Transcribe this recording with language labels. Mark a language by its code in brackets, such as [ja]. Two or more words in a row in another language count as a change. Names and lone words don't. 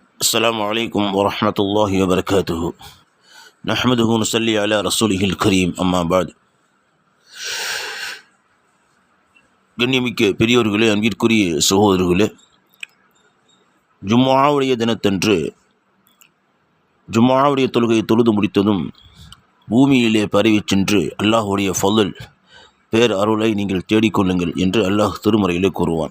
[ar] السلام عليكم ورحمة الله وبركاته نحمده ونصلي على رسوله الكريم أما بعد. [ta] கண்ணியமிக்க பெரியோர்களே, அன்பிற்குரிய சகோதரர்களே, ஜும்ஆவுடைய தினத்தன்று ஜும்ஆவுடைய தொழுகையை தொழுது முடித்ததும் பூமியிலே பரவி சென்று அல்லாஹுடைய ஃபضல் பேர் அருளை நீங்கள் தேடிக்கொள்ளுங்கள் என்று அல்லாஹ் திருமறையிலே கூறுவான்.